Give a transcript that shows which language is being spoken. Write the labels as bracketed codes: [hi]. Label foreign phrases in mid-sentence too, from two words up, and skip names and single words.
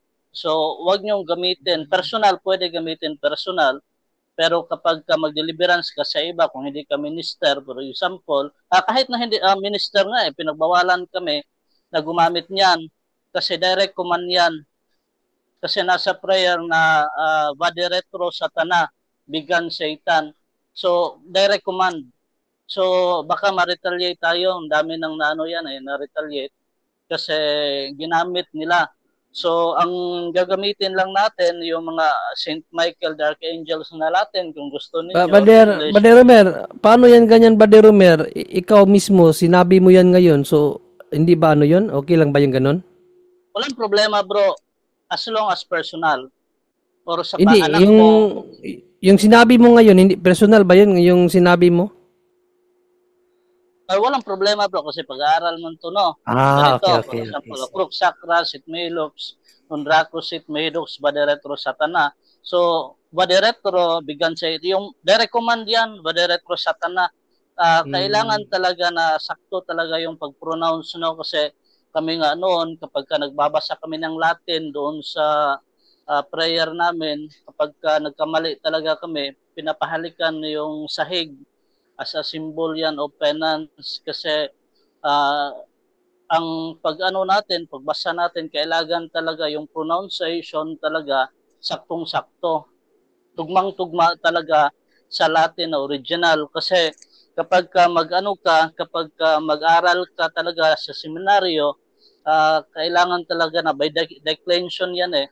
[tl] So, wag niyong gamitin personal, pwede gamitin personal. Pero kapag ka mag-deliverance ka sa iba, kung hindi ka minister, [en] for example, [tl] kahit na hindi minister nga pinagbawalan kami na gumamit niyan kasi [en] direct command [tl] yan. Kasi nasa prayer na [la] vade retro satana, [tl] bigan Satan. [en] So, direct command. [tl] So, baka ma-retaliate tayo. Ang dami ng na-retaliate kasi ginamit nila. So, ang gagamitin lang natin yung mga Saint Michael, the Archangels na natin kung gusto niyo. Bader Romer, paano yan ganyan Bader Romer? Ikaw mismo, sinabi mo yan ngayon. So, hindi ba yun? Okay lang ba yung ganon? Walang problema [en] bro. As long as personal. [tl] Or sa hindi, anak mo. Yung sinabi mo ngayon, hindi personal ba yun? Yung sinabi mo? Walang problema bro kasi pag-aaral mo ito Okay. [en] For example, [la] Crux Sacra, Sit Mihi Lux, Draco Sit Mihi Lux, vade retro satana. So, vade retro, [tl] bigan sa yung [en] direct command [tl] yan, [la] vade retro satana. [tl] Kailangan talaga na sakto talaga yung pag-pronounce kasi kami nga noon kapag ka nagbabasa kami ng Latin doon sa prayer namin, kapag nagkamali talaga kami, pinapahalikan yung sahig [en] as a symbol [tl] yan [en] of penance [tl] kasi uh, ang pag-ano natin, pagbasa natin, kailangan talaga yung pronunciation talaga saktong-sakto. Tugmang-tugma talaga sa Latin na original kasi kapag kapag mag-aral ka talaga sa seminaryo, kailangan talaga na [en] by declension [tl] yan eh.